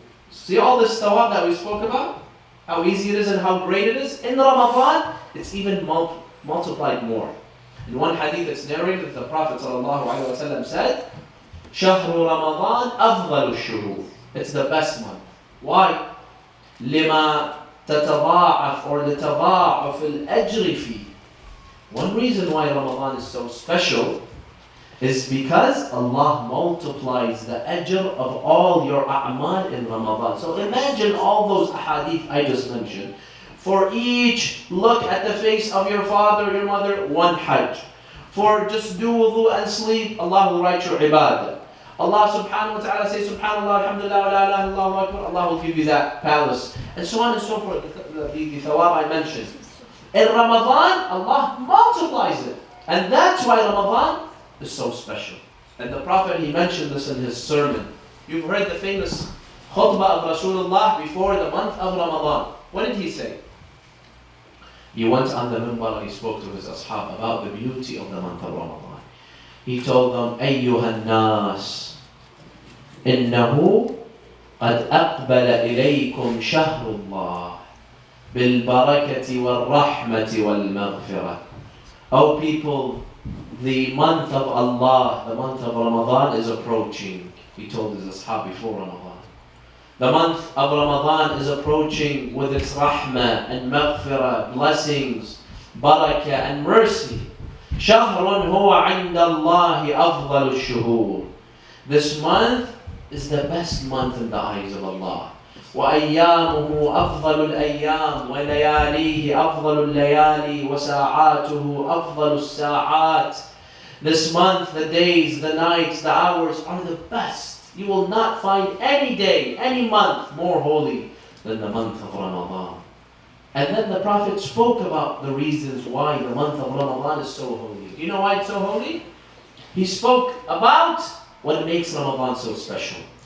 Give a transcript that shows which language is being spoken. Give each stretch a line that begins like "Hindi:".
English: See all this thawab that we spoke about? How easy it is and how great it is? In Ramadan, it's even multiplied more. In one hadith it's narrated that the Prophet ﷺ said,
Arabic: شهر رمضان أفضل الشهور.
English: It's the best month. Why?
Arabic: لما تتضاعف
English: or
Arabic: لتضاعف الأجر فيه.
English: One reason why Ramadan is so special is because Allah multiplies the ajr of all your a'mal in Ramadan. So imagine all those ahadith I just mentioned. For each look at the face of your father or your mother, one hajj. For just do wudu and sleep, Allah will write your ibadah. Allah subhanahu wa ta'ala says, subhanallah, alhamdulillah, wa la ilaha illallah, akbar. Allah will give you that palace. And so on and so forth, the thawab I mentioned. In Ramadan, Allah multiplies it. And that's why Ramadan is so special. And the Prophet, he mentioned this in his sermon. You've heard the famous khutbah of Rasulullah before the month of Ramadan. What did he say? He went on the minbar and he spoke to his ashab about the beauty of the month of Ramadan. He told them,
Arabic: أيها الناس إنه قد أقبل إليكم شهر الله بالبركة والرحمة والمغفرة.
English: O people, the month of Allah, the month of Ramadan is approaching. He told his ashab before Ramadan. The month of Ramadan is approaching with its rahmah and maghfirah, blessings, barakah and mercy.
Arabic: شهر هو عند الله أفضل الشهور.
English: This month is the best month in the eyes of Allah.
Arabic: وأيامه أفضل الأيام ولياليه أفضل الليالي وساعاته أفضل الساعات.
English: This month, the days, the nights, the hours are the best. You will not find any day, any month more holy than the month of Ramadan. And then the Prophet spoke about the reasons why the month of Ramadan is so holy. Do you know why it's so holy? He spoke about what makes Ramadan so special.